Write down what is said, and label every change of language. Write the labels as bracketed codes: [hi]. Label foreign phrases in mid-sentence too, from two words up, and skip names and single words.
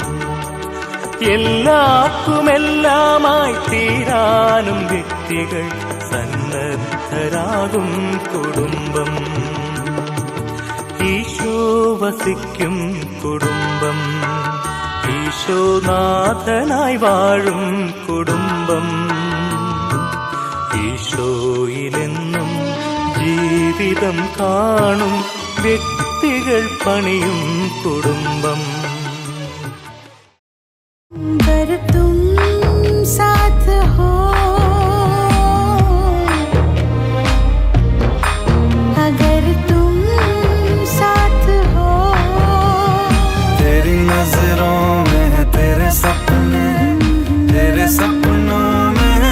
[ml] എല്ലാവർക്കുമെല്ലാമായി തീരാനും വ്യക്തികൾ നാഥരാകും കുടുംബം, ഈശോ വസിക്കും കുടുംബം, ഈശോനാഥനായി വാഴും കുടുംബം, ഈശോയിലെന്നും ജീവിതം കാണും വ്യക്തികൾ പണിയും കുടുംബം. [hi] अगर तुम साथ हो, अगर तुम साथ हो, तेरी नजरों में है तेरे सपने, तेरे सपनों में है